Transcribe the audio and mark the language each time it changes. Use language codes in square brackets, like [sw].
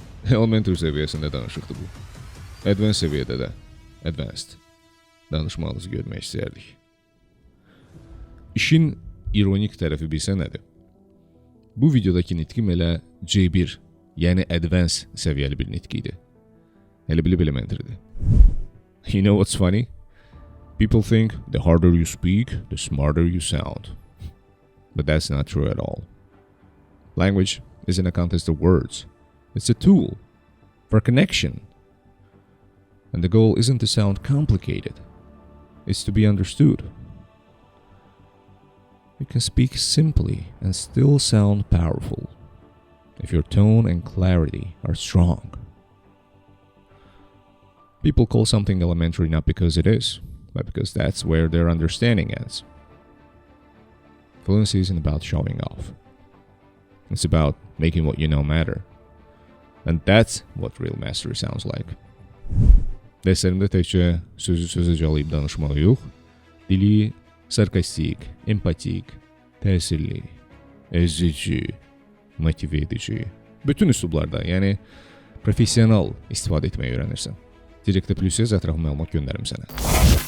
[az] Elementary səviyyəsində danışıqdır bu. Advanced səviyyədə də, advanced danışmağınızı görmək istəyərdik. İşin ironik tərəfi bilsə nədir? Bu videodakı nitqim elə C1, yəni advanced səviyyəli bir nitq idi. Elə bilib elementary'dir. [en] You know what's funny? People think the harder you speak, the smarter you sound. But that's not true at all. Language isn't a contest of words. It's a tool for connection. And the goal isn't to sound complicated. It's to be understood. You can speak simply and still sound powerful if your tone and clarity are strong. People call something elementary not because it is, but because that's where their understanding ends. Fluency isn't about showing off. It's about making what you know matter. And that's what real mastery sounds like. [az] Dərslərimdə təkcə sözü calayıb danışmağı yox, dili sarkastik, empatik, təsirli, əzici, motive edici, bütün üslublarda, yəni professional istifadə etməyi öyrənirsən. Direktə Plus ətraflı məlumat göndərim sənə.